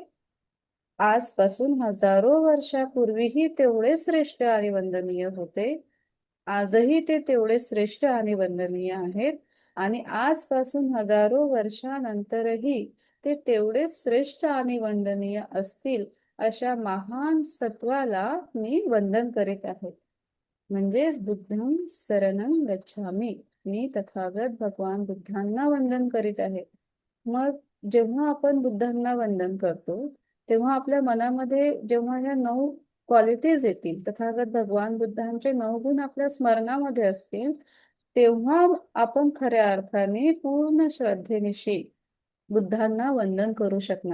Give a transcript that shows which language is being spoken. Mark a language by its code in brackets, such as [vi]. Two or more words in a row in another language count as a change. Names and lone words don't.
[mr] आजपासून हजारो वर्षापूर्वीही तेवढे श्रेष्ठ आणि वंदनीय होते, आजही ते तेवढे श्रेष्ठ आणि वंदनीय आहेत, आणि आजपासून हजारो वर्षानंतरही ते तेवढेच श्रेष्ठ आणि वंदनीय असतील, अशा महान सत्वाला मी वंदन करीत आहे. म्हणजेच [pi] बुद्धं शरणं गच्छामि, [mr] मी तथागत भगवान बुद्धांना वंदन करीत आहे. मग जेव्हा आपण बुद्धांना वंदन करतो, तेव्हा आपल्या मनामध्ये जेव्हा ह्या 9 क्वालिटीज येतील, तथागत भगवान बुद्धांचे 9 गुण आपल्या स्मरणामध्ये असतील, तेव्हा आपण खऱ्या अर्थाने पूर्ण श्रद्धेनिशी बुद्धांना वंदन करू शकणार.